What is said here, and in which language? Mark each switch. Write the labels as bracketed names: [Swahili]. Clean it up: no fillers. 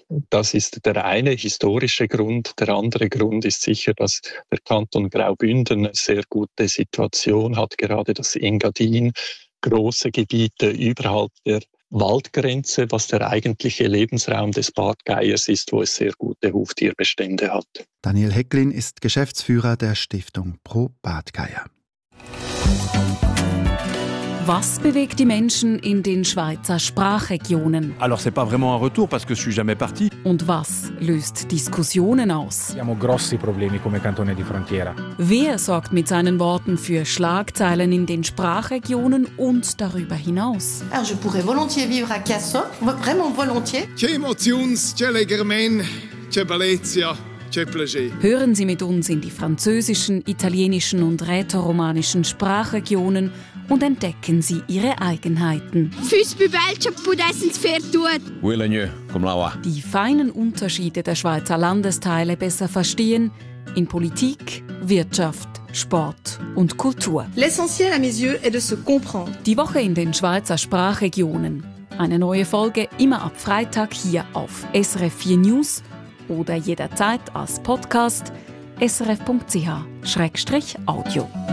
[German] Das ist der eine historische Grund. Der andere Grund ist sicher, dass der Kanton Graubünden eine sehr gute Situation hat, gerade das Engadin, große Gebiete überhalb der Waldgrenze, was der eigentliche Lebensraum des Bartgeiers ist, wo es sehr gute Huftierbestände hat. Daniel Hecklin ist Geschäftsführer der Stiftung Pro Bartgeier. Was bewegt die Menschen in den Schweizer Sprachregionen? [French] Alors c'est pas vraiment un retour parce que je suis jamais parti. [German] Und was löst Diskussionen aus? [Italian] Abbiamo grossi problemi come cantone di frontiera. [German] Wer sorgt mit seinen Worten für Schlagzeilen in den Sprachregionen und darüber hinaus? [French] Alors je pourrais volontiers vivre à Casso, vraiment volontiers. [Italian] C'è emozioni, c'è allegramen, c'è bellezza. [German] Hören Sie mit uns in die französischen, italienischen und rätoromanischen Sprachregionen und entdecken Sie Ihre Eigenheiten. Die feinen Unterschiede der Schweizer Landesteile besser verstehen in Politik, Wirtschaft, Sport und Kultur. [French] L'essentiel à mes yeux est de se comprendre. [German] Die Woche in den Schweizer Sprachregionen. Eine neue Folge immer ab Freitag hier auf SRF 4 News. Oder jederzeit als Podcast srf.ch/audio.